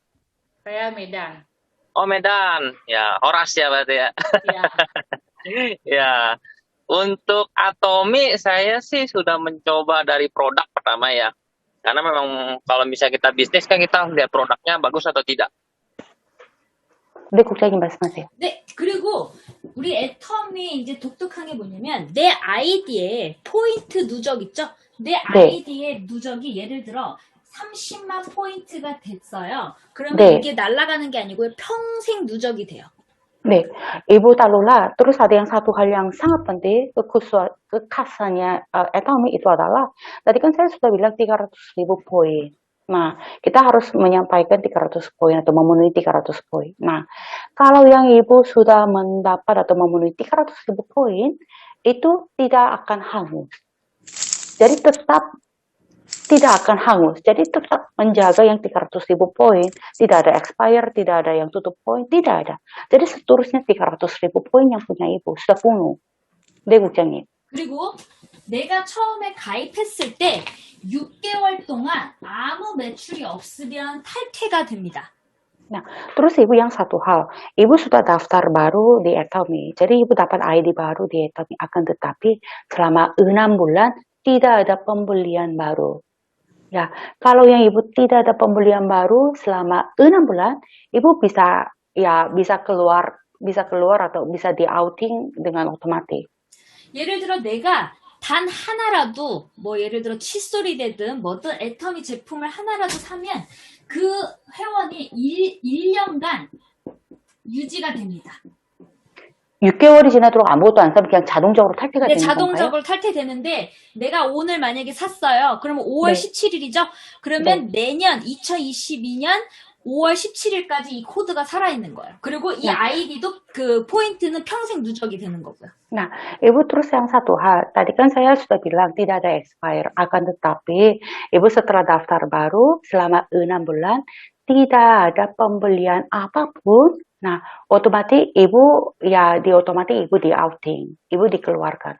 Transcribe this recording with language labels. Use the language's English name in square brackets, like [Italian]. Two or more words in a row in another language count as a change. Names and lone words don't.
[Indonesian] saya Medan. Oh Medan. Ya, Horas ya berarti ya. Ya, Ya. Untuk Atomi saya sih sudah mencoba dari produk pertama ya. Karena memang kalau misalnya kita bisnis kan kita lihat produknya bagus atau tidak. [Korean] 네, 국장님 말씀하세요. 네, 그리고 우리 애터미 이제 독특한 게 뭐냐면 내 아이디에 포인트 누적 있죠? 내 아이디에 누적이 예를 들어 30만 포인트가 됐어요. 그러면 네. 이게 날아가는 게 아니고요. 평생 누적이 돼요. 네, [Indonesian] Ibu Talula, terus ada yang satu hal yang sangat penting, kekhasannya Etomi itu adalah, tadi kan saya sudah bilang 300.000 poin. Nah, kita harus menyampaikan 300 poin atau memenuhi 300 poin. Nah, kalau yang Ibu sudah mendapat atau memenuhi 300.000 poin, itu tidak akan hangus. Jadi tetap tidak akan hangus. Jadi tetap menjaga yang 300.000 poin, tidak ada expire, tidak ada yang tutup poin, tidak ada. Jadi seterusnya 300.000 poin yang punya ibu sudah penuh. [Korean] 네, 국장님. 그리고 내가 처음에 가입했을 때 6개월 동안 아무 매출이 없으면 탈퇴가 됩니다. [Indonesian] Nah, terus ibu yang satu hal, ibu sudah daftar baru di Atomy, jadi ibu dapat ID baru di Atomy, akan tetapi selama 6 bulan tidak ada pembelian baru. Ya, kalau yang ibu tidak ada pembelian baru selama 6 bulan, ibu bisa keluar atau bisa di outing dengan otomatis. [Korean] 예를 들어 내가 단 하나라도 뭐 예를 들어 칫솔이 되든 뭐든 애터미 제품을 하나라도 사면 그 회원이 1년간 유지가 됩니다. 6개월이 지나도록 아무것도 안 사면 그냥 자동적으로 탈퇴가 네, 되는 건가요? 자동적으로 탈퇴되는데 내가 오늘 만약에 샀어요. 그러면 5월 네. 17일이죠? 그러면 내년 2022년 5월 17일까지 이 코드가 살아있는 거예요. 그리고 이 네. 아이디도 그 포인트는 평생 누적이 되는 거고요. [Indonesian] Nah, Ibu terus yang satu hal, tadi kan saya sudah bilang tidak ada expire, akan tetapi Ibu setelah daftar baru selama 6 bulan tidak ada pembelian apapun. Nah, otomatis Ibu di outing, Ibu dikeluarkan.